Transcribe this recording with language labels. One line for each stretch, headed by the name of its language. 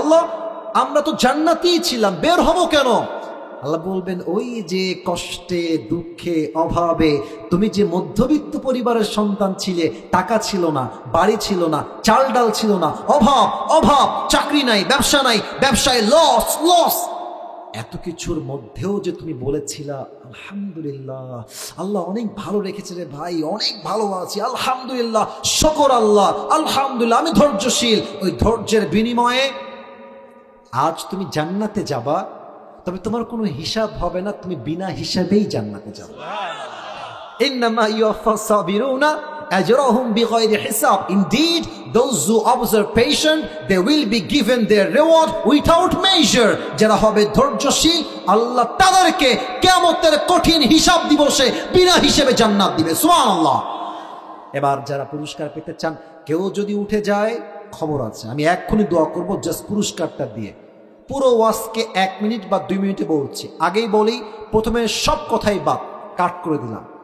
Bangla: আল্লাহ আমরা তো জান্নাতেই ছিলাম, বের হবো কেন? আল্লাহ বলবেন, ওই যে কষ্টে দুঃখে অভাবে তুমি যে মধ্যবিত্ত পরিবারের সন্তান ছিলে, টাকা ছিল না, বাড়ি ছিল না, চাল ডাল ছিল না, অভাব অভাব, চাকরি নাই, ব্যবসা নাই, ব্যবসায় লস লস, এত কিছুর মধ্যেও যে তুমি বলেছিলা আলহামদুলিল্লাহ, আল্লাহ অনেক ভালো রেখেছে রে ভাই, অনেক ভালো আছি আলহামদুলিল্লাহ, শুকর আল্লাহ, আলহামদুলিল্লাহ, আমি ধৈর্যশীল। ওই ধৈর্যের বিনিময়ে আজ তুমি জান্নাতে যাবা, তবে তোমার কোনো হিসাব হবে না, তুমি বিনা হিসাবেই জান্নাতে যাবে।
Arabic: ইন্নামা ইউওয়াফাস সাবিরুনা আজরাহুম বিগাইরি হিসাব।
English: Indeed, those who observe patient, they will be given their reward without measure.
Bangla: যারা হবে ধৈর্যশীল, আল্লাহ তাদেরকে কিয়ামতের কঠিন হিসাব দিবসে বিনা হিসেবে জান্নাত দিবে। সুবহানাল্লাহ। এবার যারা পুরস্কার পেতে চান, কেউ যদি উঠে যায়, খবর আছে, আমি এক্ষুনি দোয়া করব জাস্ট পুরস্কারটা দিয়ে। পুরো ওয়াজকে 1 মিনিট বা 2 মিনিটে বলছি। আগেই বলি, প্রথমে সব কথাই বাদ, কাট করে দিলাম।